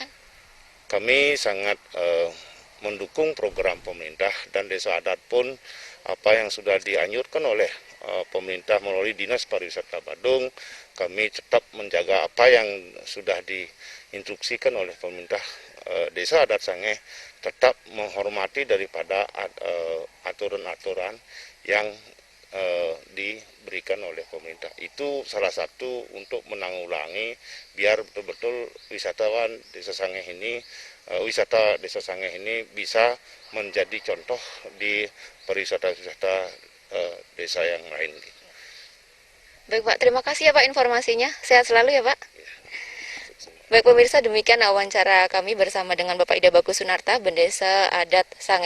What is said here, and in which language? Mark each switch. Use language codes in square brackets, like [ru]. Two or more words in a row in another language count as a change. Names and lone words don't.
[id] Kami sangat mendukung program pemerintah, dan desa adat pun apa yang sudah dianjurkan oleh pemerintah melalui Dinas Pariwisata Badung, kami tetap menjaga apa yang sudah diinstruksikan oleh pemerintah. Desa adat Sangeh tetap menghormati daripada aturan-aturan yang diberikan oleh pemerintah. Itu salah satu untuk menanggulangi biar betul-betul wisatawan desa Sangeh ini, wisata desa Sangeh ini bisa menjadi contoh di pariwisata-wisata desa yang lain. Baik Pak, terima kasih ya Pak informasinya. Sehat selalu ya Pak. Baik pemirsa, demikian wawancara kami bersama dengan Bapak Ida Bagus Sunarta, Bendesa Adat Sangeh.